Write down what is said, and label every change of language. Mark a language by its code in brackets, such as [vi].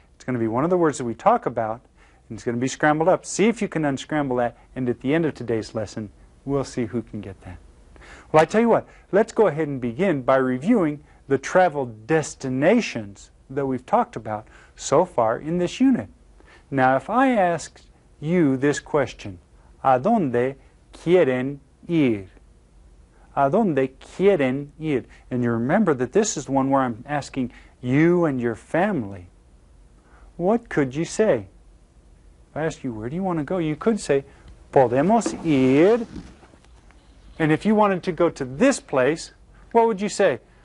[en] It's going to be one of the words that we talk about, and it's going to be scrambled up. See if you can unscramble that, and at the end of today's lesson, we'll see who can get that. Well, I tell you what, let's go ahead and begin by reviewing the travel destinations that we've talked about so far in this unit. Now, if I ask you this question, [es] ¿A dónde quieren ir? ¿A dónde quieren ir? [en] And you remember that this is the one where I'm asking you and your family. What could you say? If I ask you, where do you want to go? You could say, [es] podemos ir. [en] And if you wanted to go to this place, what would you say?